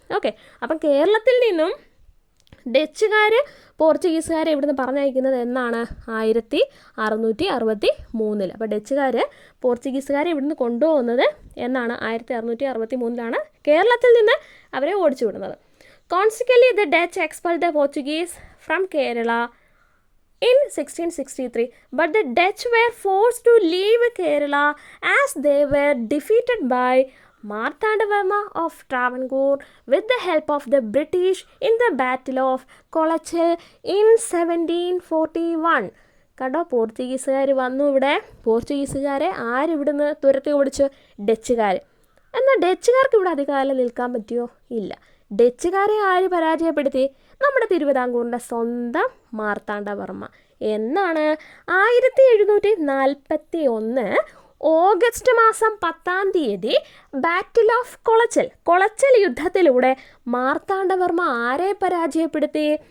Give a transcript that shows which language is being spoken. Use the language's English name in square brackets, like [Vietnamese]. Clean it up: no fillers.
[Malayalam] Okay, അപ്പം കേരളത്തിൽ നിന്നും ഡച്ചുകാർ പോർച്ചുഗീസുകാരെ ഇവിടുന്ന് പറഞ്ഞയക്കുന്നത് എന്നാണ്? 1663. അപ്പോൾ ഡച്ചുകാർ പോർച്ചുഗീസുകാരെ ഇവിടുന്ന് കൊണ്ടുപോകുന്നത് എന്നാണ്? 1663 കേരളത്തിൽ നിന്ന് അവരെ ഓടിച്ചു വിടുന്നത്. [English] Consequently the Dutch expelled the Portuguese from Kerala in 1663, but the Dutch were forced to leave Kerala as they were defeated by Marthandavarma of Travancore with the help of the British in the Battle of Kolachal in 1741. [Malayalam] കണ്ടോ, പോർച്ചുഗീസുകാർ വന്നു ഇവിടെ. പോർച്ചുഗീസുകാരെ ആരിവിടുന്ന് തുരത്തി ഓടിച്ചു? ഡച്ചുകാർ. എന്നാൽ ഡച്ചുകാർക്ക് ഇവിടെ അധികകാലം നിൽക്കാൻ പറ്റിയോ? ഇല്ല. ഡച്ചുകാരെ ആര് പരാജയപ്പെടുത്തി? നമ്മുടെ തിരുവിതാംകൂറിൻ്റെ സ്വന്തം മാർത്താണ്ഡവർമ്മ. എന്നാണ്? 1741 ഓഗസ്റ്റ് മാസം 10 ബാറ്റിൽ ഓഫ് കൊളച്ചൽ, കൊളച്ചൽ യുദ്ധത്തിലൂടെ മാർത്താണ്ഡവർമ്മ ആരെ പരാജയപ്പെടുത്തി?